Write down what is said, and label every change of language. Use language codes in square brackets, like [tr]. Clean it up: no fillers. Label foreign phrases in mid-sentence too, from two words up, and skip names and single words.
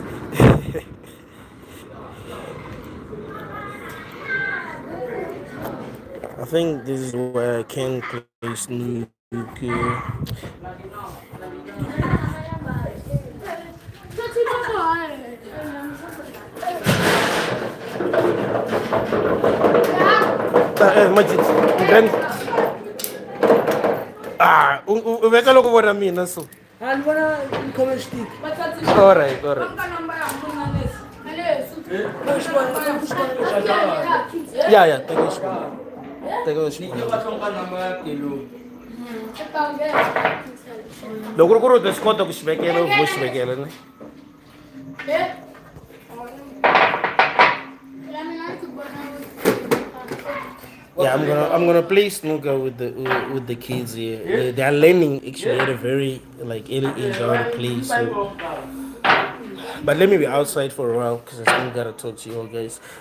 [en] I think this is where I can place nuclear. [ts] Majid, then uveka loko vona mina so. [en] All right, all right. Yeah, yeah, take a shot. Take a shot. [ts] Loko ku ri u ta swi kota ku xi vekela u vo xi vekela ne. [en] Yeah, I'm gonna play snooker with the kids here. They are learning actually at a very like early age how to play. So, but let me be outside for a while because I still gotta talk to you all guys.